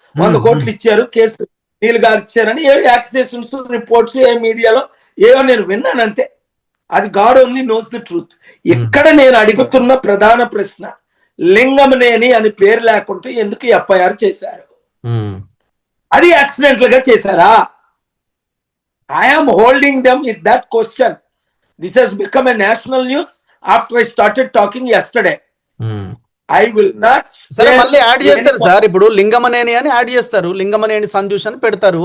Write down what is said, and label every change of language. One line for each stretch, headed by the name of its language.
Telugu: 100 కోట్లు ఇచ్చారు, కేసు నీళ్ళు గారు ఇచ్చారని ఏ యాక్సేషన్స్ రిపోర్ట్స్ ఏ మీడియాలో ఏవో నేను విన్నాను అంతే. అది
English: God only knows the truth.
Telugu: ఇక్కడ నేను అడుగుతున్న ప్రధాన ప్రశ్న, లింగమనేని అని పేరు లేకుంటే ఎందుకు ఎఫ్ఐఆర్ చేశారు? అది యాక్సిడెంటల్ గా చేశారా?
English: I am holding them with that question. This has become a national news after I started talking yesterday. I will not.
Telugu: సరే, మళ్ళీ యాడ్ చేస్తారు సార్. ఇప్పుడు లింగమనేని అని యాడ్ చేస్తారు, లింగమనేని సంజూష్ అని పెడతారు.